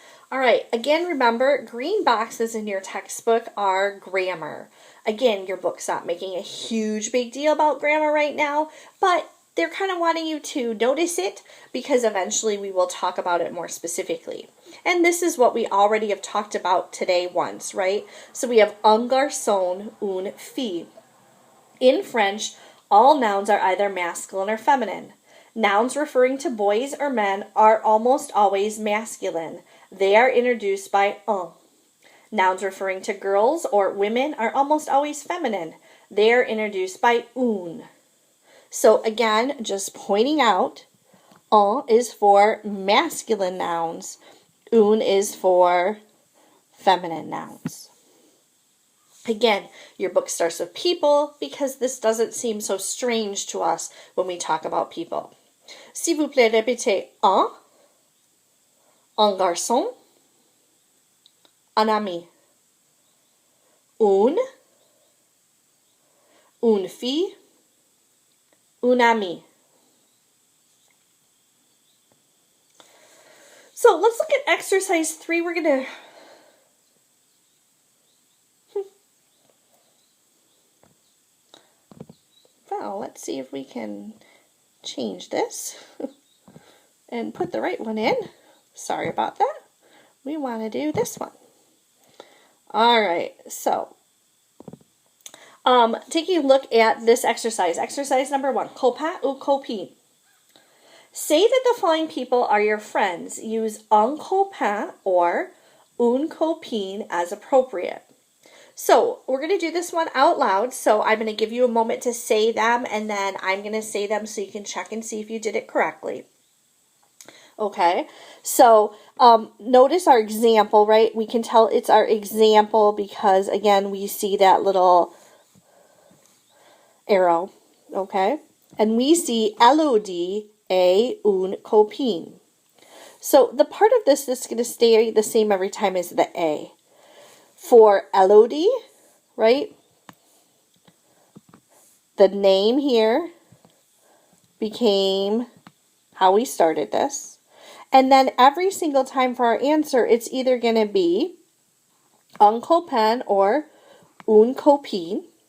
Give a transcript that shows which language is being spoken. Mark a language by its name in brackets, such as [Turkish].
[English] All right, again, remember, green boxes in your textbook are grammar. Again, your book's not making a huge big deal about grammar right now, but they're kind of wanting you to notice it because eventually we will talk about it more specifically. And this is what we already have talked about today once, right? So we have [French] un garçon, une fille. [English] In French, all nouns are either masculine or feminine. Nouns referring to boys or men are almost always masculine. They are introduced by un. Nouns referring to girls or women are almost always feminine. They are introduced by une. So again, just pointing out, un is for masculine nouns. Une is for feminine nouns. Again, your book starts with people because this doesn't seem so strange to us when we talk about people. [French] S'il vous plaît, répétez un garçon, un ami, une fille, une amie. [English] So let's look at exercise 3. We're going to well, let's see if we can change this and put the right one in. Sorry about that. We want to do this one. All right, so taking a look at this exercise. Exercise number 1, [French] copain ou copine. [English] Say that the following people are your friends. Use [French] un copain [English] or [French] une copine [English] as appropriate. So we're going to do this one out loud. So I'm going to give you a moment to say them, and then I'm going to say them so you can check and see if you did it correctly. Okay, so notice our example, right? We can tell it's our example because, again, we see that little arrow, okay? And we see Elodie [French] et une copine. [English] So the part of this that's going to stay the same every time is the A. For Elodie, right, the name here became how we started this. And then every single time for our answer, it's either going to be [French] un copain [English] or [French] une copine.